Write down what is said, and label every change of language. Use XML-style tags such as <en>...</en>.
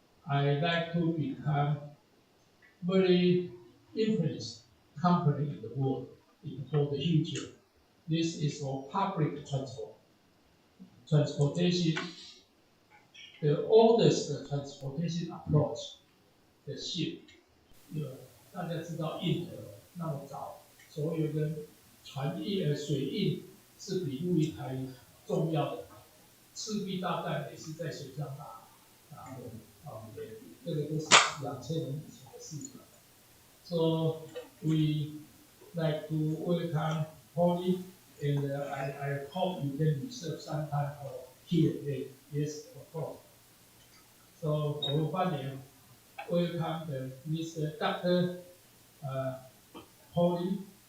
<en>I like to become very influential company in the world for the future. This is for public transportation, the oldest transportation approach, the ship.</en> <zh>大家知道运河那么早，所有的水运是比陆运还重要的。赤壁大战也是在水上打的，这个都是2000年以前的事情。</zh> <en>So we like to welcome Pauli, and I hope you can reserve some time for Q&A. Yes, of course. So</en> <zh>我们欢迎</zh> <en>welcome the Mr. Dr. Pauli.</en>